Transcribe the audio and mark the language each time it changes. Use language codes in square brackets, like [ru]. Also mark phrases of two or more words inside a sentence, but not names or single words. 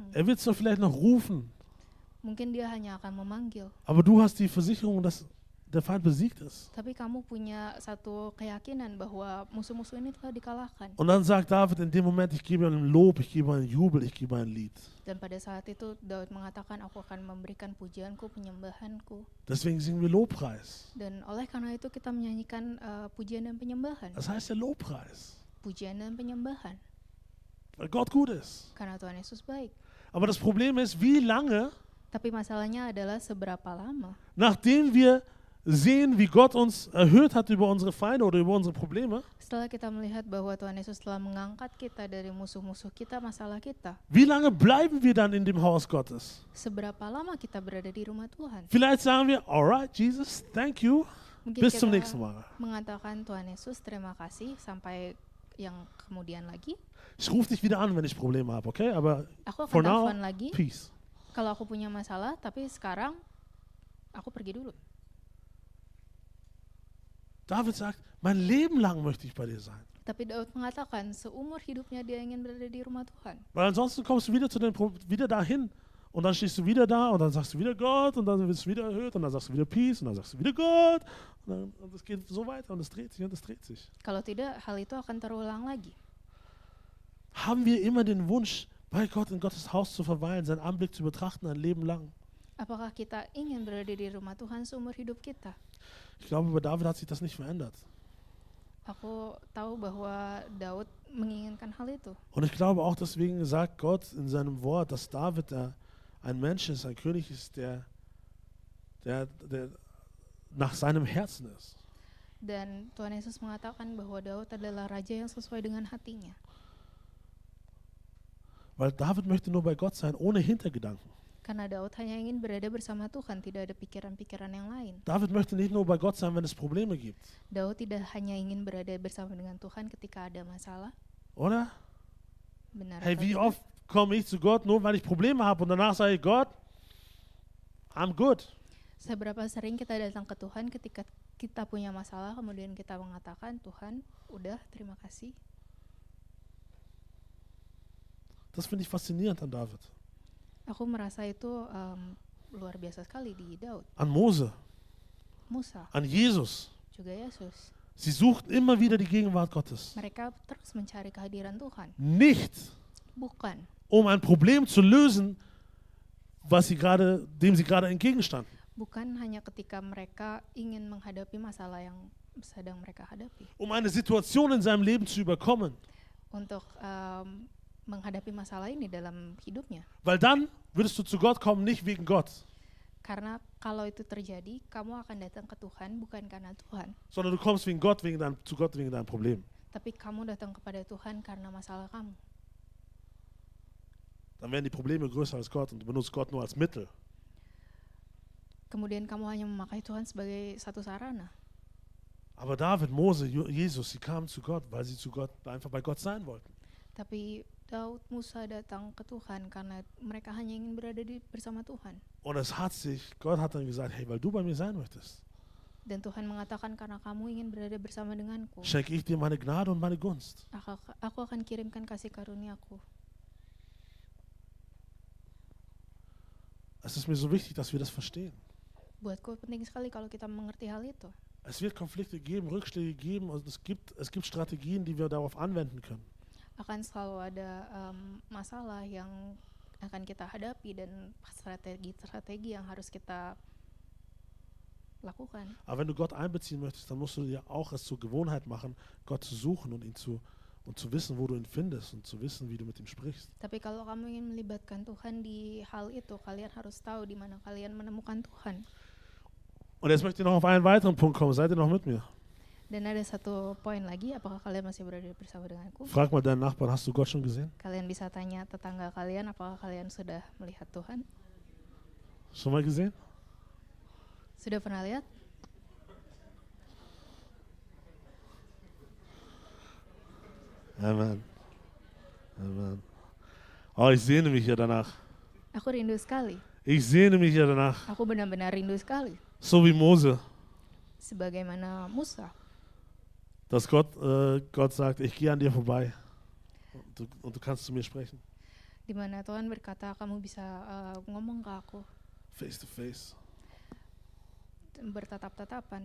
[de] Er wird zwar vielleicht noch rufen, [id] Mungkin dia hanya akan memanggil, [de] aber du hast die Versicherung, dass der Feind besiegt ist. [id] tapi kamu punya satu keyakinan bahwa musuh-musuh ini telah dikalahkan. [de] Und dann sagt David in dem Moment, ich gebe ein Lob, ich gebe einen Jubel, ich gebe ein Lied. [id] Dan pada saat itu Daud mengatakan, aku akan memberikan pujianku, penyembahanku. [de] Deswegen singen wir Lobpreis. [id] Dan oleh karena itu kita menyanyikan pujian dan penyembahan. [de] Das heißt der Lobpreis, [id] Pujian dan penyembahan. [de] weil Gott gut ist. [id] Karena Tuhan Yesus baik. [de] Aber das Problem ist, wie lange, [id] Tapi masalahnya adalah seberapa lama [de] nachdem wir sehen, wie Gott uns erhöht hat über unsere Feinde oder über unsere Probleme, [id] setelah kita melihat bahwa Tuhan Yesus telah mengangkat kita dari musuh-musuh kita, masalah kita. [de] wie lange bleiben wir dann in dem Haus Gottes? [id] Seberapa lama kita berada di rumah Tuhan? [de] Vielleicht sagen wir, [en] alright, Jesus, thank you, [id] Mungkin [de] bis zum [id] kita [de] nächsten Mal. [id] mengatakan Tuhan Yesus terima kasih sampai yang kemudian lagi. [de] Ich rufe dich wieder an, wenn ich Probleme habe, okay? Aber [id] Aku [en] for [id] akan [en] now, [id] telepon lagi [en] peace. [id] kalau aku punya masalah, tapi sekarang aku pergi dulu. [de] David sagt, mein Leben lang möchte ich bei dir sein. [id] Tapi Daud mengatakan seumur hidupnya dia ingin berada di rumah Tuhan. [de] Weil ansonsten kommst du wieder dahin und dann stehst du wieder da und dann sagst du wieder Gott und dann wirst du wieder erhöht und dann sagst du wieder Peace und dann sagst du wieder Gott und es geht so weiter und es dreht sich und es dreht sich. [id] Kalau tidak, hal itu akan terulang lagi. [de] Haben wir immer den Wunsch, bei Gott in Gottes Haus zu verweilen, seinen Anblick zu betrachten ein Leben lang? [id] Apakah kita ingin berada di rumah Tuhan seumur hidup kita? [de] Ich glaube, bei David hat sich das nicht verändert. [id] Aku tahu bahwa Daud menginginkan hal itu. [de] Und ich glaube auch deswegen sagt Gott in seinem Wort, dass David ein Mensch ist, ein König ist, der nach seinem Herzen ist. [id] Dan Tuhan Yesus mengatakan bahwa Daud adalah raja yang sesuai dengan hatinya. [de] Weil David möchte nur bei Gott sein, ohne Hintergedanken. [id] Karena Daud hanya ingin berada bersama Tuhan, tidak ada pikiran-pikiran yang lain. [de] David möchte nicht nur bei Gott sein, wenn es Probleme gibt. [id] Daud tidak hanya ingin berada bersama dengan Tuhan ketika ada masalah. [de] Oder? [id] Benar [de] Hey, [id] atau [de] wie [id] tidak? [de] oft komme ich zu Gott, nur weil ich Probleme habe und danach sage ich, Gott, [en] I'm good. [id] Seberapa sering kita datang ke Tuhan ketika kita punya masalah, kemudian kita mengatakan, Tuhan, udah, terima kasih. [de] Das finde ich faszinierend an David. [id] Aku merasa itu luar biasa sekali di Daud, [de] An Mose, [id] Musa, [de] an Jesus. [id] juga Yesus. [de] Sie suchten immer wieder die Gegenwart Gottes. [id] Mereka terus mencari kehadiran Tuhan. [de] Nicht, [id] Bukan [de] um ein Problem zu lösen, dem sie gerade entgegenstanden. [id] Bukan hanya ketika mereka ingin menghadapi masalah yang sedang mereka hadapi. [de] Um eine Situation in seinem Leben zu überkommen. [id] Untuk menghadapi masalah ini dalam hidupnya. [de] Weil dann würdest du zu Gott kommen, nicht wegen Gott, [id] Karena kalau itu terjadi, kamu akan datang ke Tuhan bukan karena Tuhan, [de] sondern du kommst zu Gott wegen deinem Problem. [id] tapi kamu datang kepada Tuhan karena masalah kamu. [de] Dann werden die Probleme größer als Gott und du benutzt Gott nur als Mittel. [id] Kemudian kamu hanya memakai Tuhan sebagai satu sarana. [de] Aber David, Mose, Jesus, sie kamen zu Gott, weil sie einfach bei Gott sein wollten. [id] Tapi Daud, Musa datang ke Tuhan karena mereka hanya ingin berada bersama Tuhan. [de] Und Gott hat dann gesagt, hey, weil du bei mir sein möchtest, [id] Dan Tuhan mengatakan karena kamu ingin berada bersama denganku, [de] schenke ich dir meine Gnade und meine Gunst. [id] aku akan kirimkan kasih karuniaku. [de] Es ist mir so wichtig, dass wir das verstehen. [id] Buatku penting sekali kalau kita mengerti hal itu. [de] Es wird Konflikte geben, Rückschläge geben und es gibt Strategien, die wir darauf anwenden können. [id] Akan selalu ada masalah yang akan kita hadapi dan strategi-strategi yang harus kita lakukan. [de] Aber wenn du Gott einbeziehen möchtest, dann musst du dir auch es zur Gewohnheit machen, Gott zu suchen und zu wissen, wo du ihn findest und zu wissen, wie du mit ihm sprichst. [id] Tapi kalau kamu ingin melibatkan Tuhan di hal itu, kalian harus tahu di mana kalian menemukan Tuhan. [de] Und jetzt möchte ich noch auf einen weiteren Punkt kommen. Seid ihr noch mit mir? [id] Dan ada satu poin lagi, apakah kalian masih berada bersama denganku? [de] Frag mal deinen Nachbarn, hast du Gott schon gesehen? [id] Kalian bisa tanya tetangga kalian, apakah kalian sudah melihat Tuhan? [de] Schon mal gesehen? [id] Sudah pernah lihat? [de] Amen. [id] Amen. [de] Oh, ich sehne mich hier danach. [id] Aku rindu sekali. [de] Ich sehne mich hier danach. [id] Aku benar-benar rindu sekali. [de] So wie Mose, [id] Sebagaimana Musa. [de] dass Gott sagt, ich gehe an dir vorbei und du kannst zu mir sprechen. [id] Di mana Tuhan berkata, kamu bisa ngomong ke aku, [en] Face to face. [id] bertatap-tatapan.